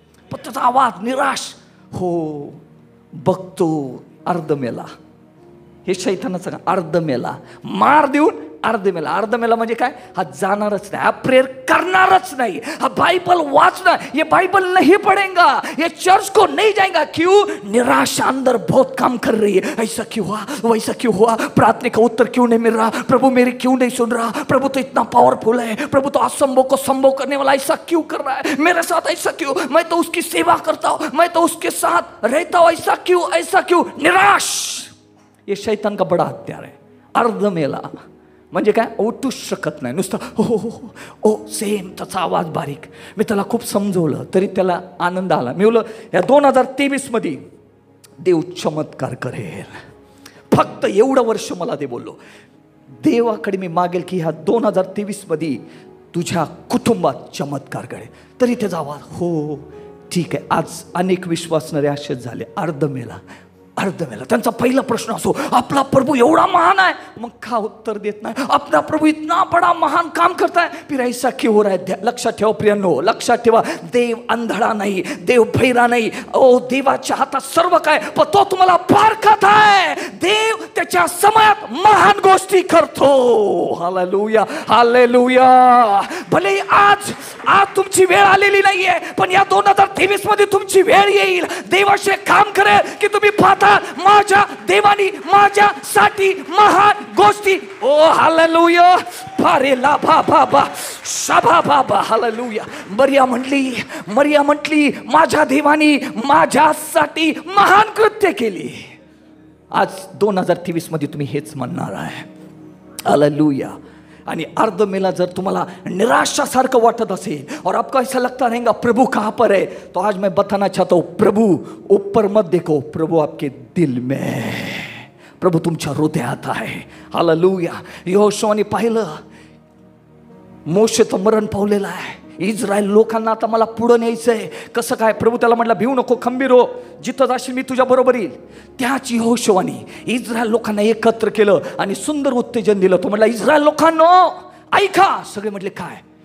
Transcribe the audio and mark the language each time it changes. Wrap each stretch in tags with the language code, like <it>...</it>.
<mr>पण त्याचा आवाज निराश हो बघतो. अर्धमेला, हे शैतानाचं अर्धमेला, मार देऊन अर्धमेला. अर्धमेला म्हणजे काय? हा जाणारच नाही, हा प्रेयर करणारच नाही, हा बाइबल वाचना,</mr> <hi>ये बाइबल नहीं पढ़ेगा, ये चर्च को नहीं जाएगा. क्यों? निराशा अंदर बहुत काम कर रही है. ऐसा क्यों हुआ, वैसा क्यों हुआ, प्रार्थना का उत्तर क्यों नहीं मिल रहा, प्रभु मेरी क्यों नहीं सुन रहा, प्रभु तो इतना पावरफुल है, प्रभु तो असंभव को संभव करने वाला, ऐसा क्यों कर रहा है मेरे साथ, ऐसा क्यों, मैं तो उसकी सेवा करता हूं, मैं तो उसके साथ रहता हूं, ऐसा क्यों. निराश, ये शैतान का बड़ा हत्यार है.</hi> <mr>अर्धमेला म्हणजे काय? उठूच शकत नाही, नुसतं हो हो हो ओ सेम, त्याचा आवाज बारीक. मी त्याला खूप समजवलं तरी त्याला आनंद आला. मी बोललो या 2023 मध्ये देव चमत्कार करेल, फक्त एवढं वर्ष मला ते बोललो. देवाकडे मी मागेल की ह्या 2023 मध्ये तुझ्या कुटुंबात चमत्कार घडेल. तरी त्याचा आवाज हो ठीक आहे. आज अनेक विश्वासणारे असेच झाले, अर्ध मेला. त्यांचा पहिला प्रश्न असो, आपला प्रभू एवढा महान आहे, मग का उत्तर देत नाही?</mr> <hi>आपला प्रभू इतना बड़ा महान काम करता है, फिर ऐसा क्यों हो रहा है?</hi> <mr>लक्षात ठेवा प्रियांनो, लक्षात ठेवा, देव अंधळा नाही, देव भैरा नाही. ओ देवाच्या हातात सर्व काय, पण तो तुम्हाला पारखत आहे. देव त्याच्या समयात महान गोष्टी करतो. Hallelujah, hallelujah. भले आज तुमची वेळ आलेली नाहीये, पण या 2023 मध्ये तुमची वेळ येईल. देवाचे काम करेल की तुम्ही पाहता माझ्या देवानी माझ्यासाठी महान गोष्टी. ओ हालेलुया. फारे ला भा भा भा शभा बाबा. हालेलुया. मरिया म्हटली माझ्या देवानी माझ्यासाठी महान कृत्य केली. आज 2023 मध्ये तुम्ही हेच म्हणणार आहे. हालेलुया. आणि अर्ध मेला जर तुम्हाला निराशासारखं वाटत असेल</mr> <hi>और आपको ऐसा लगता रहेगा प्रभु कहाँ पर है, तो आज मैं बताना चाहता हूँ, प्रभु ऊपर मत देखो, प्रभु आपके दिल में,</hi> <mr>प्रभु तुमच्या हृदयात आहे. हालेलुया. यहोशुआने पाहिलं मोशेचं मरण पावलेलं आहे. इस्रायल लोकांना आता मला पुढे न्यायचंय. कसं काय? प्रभू त्याला म्हटला भिवू नको, खंबीर हो, जिथं जाशील मी तुझ्या बरोबर येईल. त्याच यहोशुआने इस्रायल लोकांना एकत्र केलं आणि सुंदर उत्तेजन दिलं. तो म्हटला इस्रायल लोकांनो ऐका. सगळे म्हटले काय?</mr>